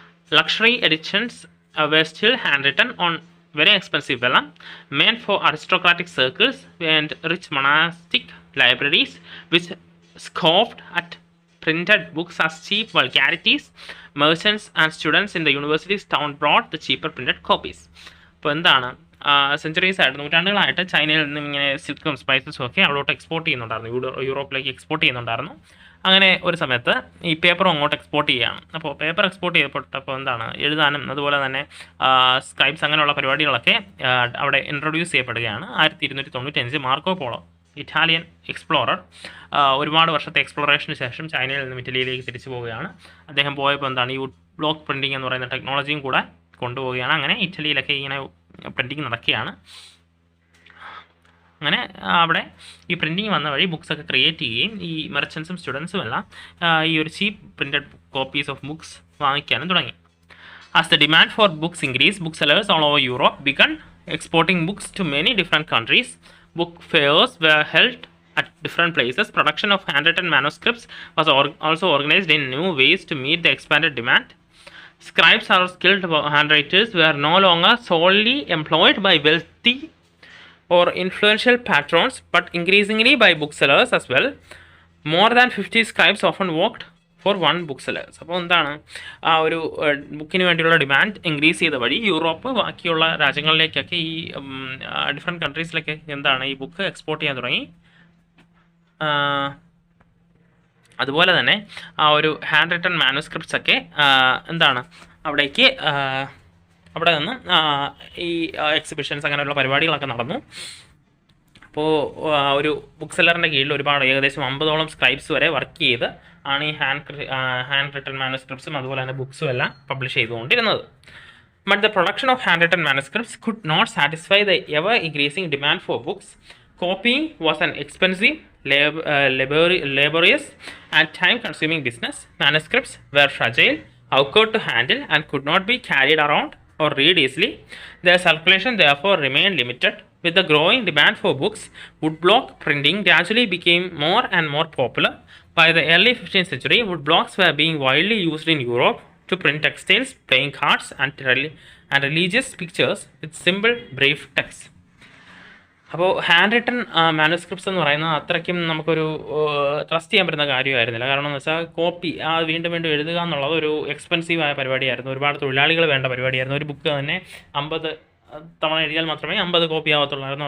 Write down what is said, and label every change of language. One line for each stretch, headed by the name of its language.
English: Luxury editions were still handwritten on very expensive vellum, meant for aristocratic circles and rich monastic libraries, which scoffed at printed books as cheap vulgarities. Merchants and students in the universities town brought the cheaper printed copies.
Malayalam: അപ്പോൾ എന്താണ് centuries ആയിട്ട് നൂറ്റാണ്ടുകളായിട്ട് ചൈനയിൽ നിന്നും ഇങ്ങനെ സിൽക്കും സ്പൈസസും ഒക്കെ അവിടോട്ട് export ചെയ്യുന്നുണ്ടായിരുന്നു, യൂറോപ്പിലേക്ക് എക്സ്പോർട്ട് ചെയ്യുന്നുണ്ടായിരുന്നു. അങ്ങനെ ഒരു സമയത്ത് ഈ പേപ്പറും അങ്ങോട്ട് എക്സ്പോർട്ട് ചെയ്യുകയാണ്. അപ്പോൾ പേപ്പർ എക്സ്പോർട്ട് ചെയ്യപ്പെട്ടപ്പോൾ എന്താണ് എഴുതാനും അതുപോലെ തന്നെ സ്ക്രൈബ്സ് അങ്ങനെയുള്ള പരിപാടികളൊക്കെ അവിടെ ഇൻട്രൊഡ്യൂസ് ചെയ്യപ്പെടുകയാണ്. 1295 മാർക്കോ പോളോ, ഇറ്റാലിയൻ എക്സ്പ്ലോറർ, ഒരുപാട് വർഷത്തെ എക്സ്പ്ലോറേഷന് ശേഷം ചൈനയിൽ നിന്നും ഇറ്റലിയിലേക്ക് തിരിച്ചു പോവുകയാണ്. അദ്ദേഹം പോയപ്പോൾ എന്താണ് ഈ വുഡ് ബ്ലോക്ക് പ്രിൻറ്റിംഗ് എന്ന് പറയുന്ന ടെക്നോളജിയും കൂടെ കൊണ്ടുപോവുകയാണ്. അങ്ങനെ ഇറ്റലിയിലൊക്കെ ഇങ്ങനെ പ്രിൻറ്റിങ് നടക്കുകയാണ്. അങ്ങനെ അവിടെ ഈ പ്രിൻറ്റിങ് വന്ന വഴി ബുക്സൊക്കെ ക്രിയേറ്റ് ചെയ്യുകയും ഈ മെർച്ചൻസും സ്റ്റുഡൻസും എല്ലാം ഈ ഒരു
English: cheap printed copies of books
Malayalam: വാങ്ങിക്കാനും തുടങ്ങി.
English: As the demand for books increase, book sellers all over Europe began exporting books to many different countries. Book fairs were held at different places. Production of handwritten manuscripts was also organized in new ways to meet the expanded demand. Scribes or skilled handwriters were no longer solely employed by wealthy or influential patrons, but increasingly by booksellers as well. More than 50 scribes often worked for one booksellers.
Malayalam: അപ്പോൾ എന്താണ് ആ ഒരു ബുക്കിന് വേണ്ടിയുള്ള demand increase ചെയ്ത വഴി Europe ബാക്കിയുള്ള രാജ്യങ്ങളിലേക്കൊക്കെ ഈ ഡിഫറെൻറ്റ് കൺട്രീസിലൊക്കെ എന്താണ് ഈ ബുക്ക് എക്സ്പോർട്ട് ചെയ്യാൻ തുടങ്ങി. അതുപോലെ തന്നെ ആ ഒരു ഹാൻഡ് റിട്ടൺ മാനുസ്ക്രിപ്റ്റ്സ് ഒക്കെ എന്താണ് അവിടേക്ക് അവിടെ നിന്ന് ഈ എക്സിബിഷൻസ് അങ്ങനെയുള്ള പരിപാടികളൊക്കെ നടന്നു. അപ്പോൾ ഒരു ബുക്ക് സെല്ലറിൻ്റെ കീഴിൽ ഒരുപാട് ഏകദേശം 50ഓളം സ്ക്രൈബ്സ് വരെ വർക്ക് ചെയ്ത് ആണ് ഈ ഹാൻഡ് റിട്ടൺ മാനുസ്ക്രിപ്റ്റ്സും അതുപോലെ തന്നെ ബുക്സും എല്ലാം പബ്ലിഷ് ചെയ്തുകൊണ്ടിരുന്നത്.
English: But the production of handwritten manuscripts could not satisfy the ever increasing demand for books. Copying was an expensive laborious and time-consuming business. Manuscripts were fragile, awkward to handle, and could not be carried around or read easily. Their circulation therefore remained limited. With the growing demand for books, woodblock printing gradually became more and more popular. By the early 15th century, woodblocks were being widely used in Europe to print textiles, playing cards, and religious pictures with simple, brief text.
Malayalam: അപ്പോൾ hand written manuscripts എന്ന് പറയുന്നത് അത്രയ്ക്കും നമുക്കൊരു trust ചെയ്യാൻ പറ്റുന്ന കാര്യമായിരുന്നില്ല. കാരണം എന്ന് വെച്ചാൽ കോപ്പി വീണ്ടും വീണ്ടും എഴുതുക എന്നുള്ളത് ഒരു എക്സ്പെൻസീവായ പരിപാടിയായിരുന്നു. ഒരുപാട് തൊഴിലാളികൾ വേണ്ട പരിപാടിയായിരുന്നു. ഒരു ബുക്ക് തന്നെ 50 തവണ എഴുതിയാൽ മാത്രമേ 50 കോപ്പി ആവത്തുള്ളായിരുന്നു.